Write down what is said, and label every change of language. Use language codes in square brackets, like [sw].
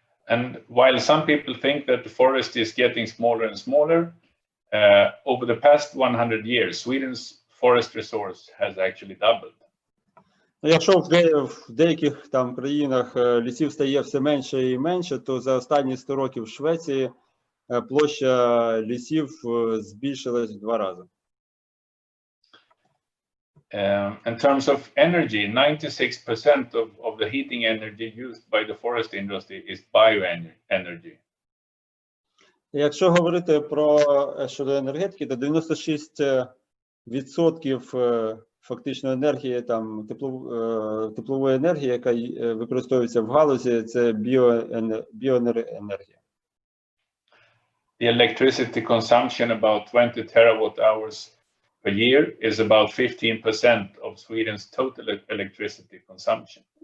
[en] And while some people think that the forest is getting smaller and smaller, over the past 100 years, Sweden's forest resource has actually doubled. [uk] Якщо в деяких там країнах лісів стає все менше і менше, то за останні 100 років в Швеції площа лісів збільшилась в 2 рази. [en] In terms of energy, 96% of the heating energy used by the forest industry is bioenergy. [uk] Якщо говорити про щодо енергетики, то 96% фактично енергії, там теплової енергії, яка використовується в галузі, це біоенергія. [en] The electricity consumption about 20 terawatt hours per year is about 15% of Sweden's total electricity consumption.